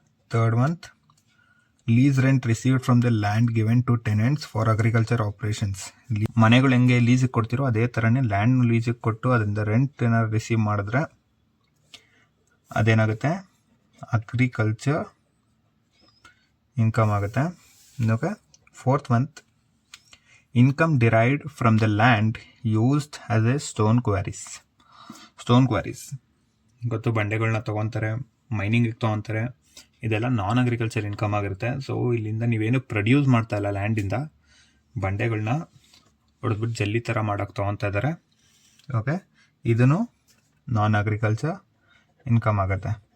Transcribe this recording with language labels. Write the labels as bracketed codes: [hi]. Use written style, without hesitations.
[en] Third month, lease rent received from the land given to tenants for agriculture operations. [kn] ಮನೆಗಳು ಹೆಂಗೆ ಲೀಸಿಗೆ ಕೊಡ್ತಿರೋ ಅದೇ ಥರನೇ ಲ್ಯಾಂಡ್ ಲೀಸಿಗೆ ಕೊಟ್ಟು ಅದರಿಂದ ರೆಂಟ್ ಏನಾದ್ರು ರಿಸೀವ್ ಮಾಡಿದ್ರೆ ಅದೇನಾಗುತ್ತೆ? ಅಗ್ರಿಕಲ್ಚರ್ ಇನ್ಕಮ್ ಆಗುತ್ತೆ. Okay. [en] 4th month, income derived from the land used as a stone quarries. [kn] Stone queries ಗೊತ್ತು, ಬಂಡೆಗಳನ್ನ ತೊಗೊತಾರೆ, ಮೈನಿಂಗಿಗೆ ತೊಗೊತಾರೆ. ಇದೆಲ್ಲ ನಾನ್ ಅಗ್ರಿಕಲ್ಚರ್ ಇನ್ಕಮ್ ಆಗಿರುತ್ತೆ. ಸೊ ಇಲ್ಲಿಂದ ನೀವೇನು ಪ್ರೊಡ್ಯೂಸ್ ಮಾಡ್ತಾ ಇಲ್ಲ ಲ್ಯಾಂಡಿಂದ, ಬಂಡೆಗಳನ್ನ ಹೊಡೆದ್ಬಿಟ್ಟು ಜಲ್ಲಿ ಥರ ಮಾಡೋಕ್ಕೆ ತೊಗೊತಾ ಇದ್ದಾರೆ. ಓಕೆ, ಇದನ್ನು ನಾನ್ ಅಗ್ರಿಕಲ್ಚರ್ ಇನ್ಕಮ್ ಆಗುತ್ತೆ.